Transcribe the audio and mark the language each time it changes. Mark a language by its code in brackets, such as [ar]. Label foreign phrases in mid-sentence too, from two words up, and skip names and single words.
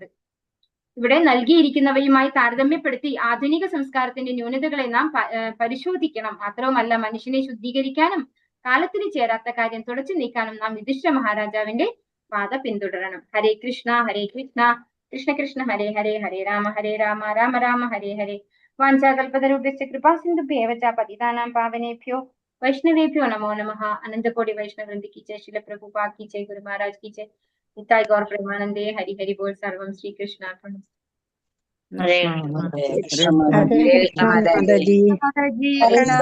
[ml] ഇവിടെ നൽകിയിരിക്കുന്നവയുമായി താരതമ്യപ്പെടുത്തി ആധുനിക സംസ്കാരത്തിന്റെ ന്യൂനതകളെ നാം പരിശോധിക്കണം. മാത്രവുമല്ല, മനുഷ്യനെ ശുദ്ധീകരിക്കാനും കാലത്തിന് ചേരാത്ത കാര്യം തുടച്ചു നീക്കാനും നാം യുധിഷ്ഠിര മഹാരാജാവിന്റെ പാത പിന്തുടരണം. [sa] ഹരേ കൃഷ്ണ കൃഷ്ണ കൃഷ്ണ ഹരേ ഹരേ, ഹരേ രാമ രാമ രാമ ഹരേ ഹരേ. വാഞ്ചാകൽപതരുഭ്യശ്ച കൃപാ സിന്ധുഭ്യേവ ച പതിതാനാം പാവനേഭ്യോ वैष्णवेभ्यो नमो नमः। [hi] अनंत कोटि वैष्णव वृंद की जय, श्रील प्रभुपाद की जय, गुरु महाराज की जय, निताय गौर प्रेमानंदे, हरि हरि बोल, [sa] सर्वम श्री कृष्णार्पणमस्तु। [ml] ഹരേ കൃഷ്ണ കൃഷ്ണ മാതാജി മാതാജി പ്രണാമം.